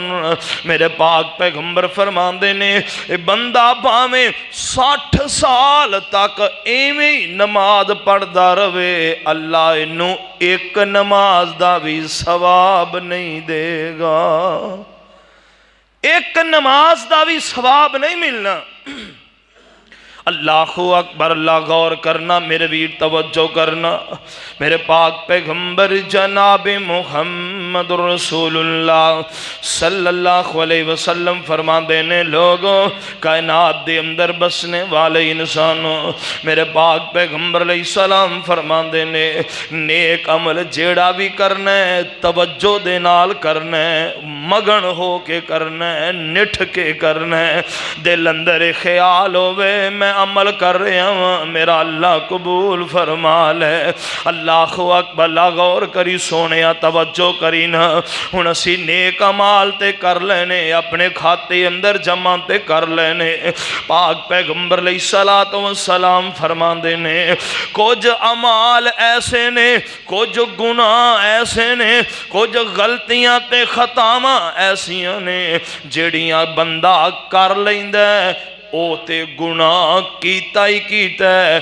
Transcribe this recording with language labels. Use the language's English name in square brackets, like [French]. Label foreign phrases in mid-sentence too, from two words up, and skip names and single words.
[Punjabi] میرے پاک پیغمبر فرماندے نے بندہ بھاویں 60 سال تک ایویں ہی نماز پڑھدا رہوے، اللہ اینوں ایک نماز دا بھی ثواب نہیں دیگا، ایک نماز دا بھی ثواب نہیں ملنا. [Arabic] الله أكبر. [Punjabi] اللہ غور کرنا میرے ویر، توجہ کرنا. میرے پاک پیغمبر جناب محمد رسول اللہ [Arabic] صلى الله عليه وسلم [Punjabi] فرماتے نے لوگوں کائنات دے اندر بسنے والے انسانوں، میرے پاک پیغمبر علیہ السلام فرماتے نے نیک عمل جیہڑا بھی کرنا ہے توجہ دے نال کرنا ہے، مگن ہو کے کرنا ہے، نٹھ کے کرنا ہے. دل اندر خیال ہووے [Urdu] میں عمل کر رہا ہوں, [Punjabi] میرا اللہ قبول فرما لے. [Arabic] الله أكبر. [Punjabi] غور کری سوہنے، توجہ کری نا۔ ہن اسی نیک اعمال تے کر لینے، اپنے کھاتے اندر جمع تے کر لینے. پاک پیغمبر [Arabic] عليه الصلاة والسلام [Punjabi] فرماندے نے کچھ اعمال ایسے نے، کچھ گناہ ایسے نے، کچھ غلطیاں تے خطاواں ایسیاں نے جیہڑیاں بندہ کر لیندا او تے گناہ کیتا ہی کیتا ہے.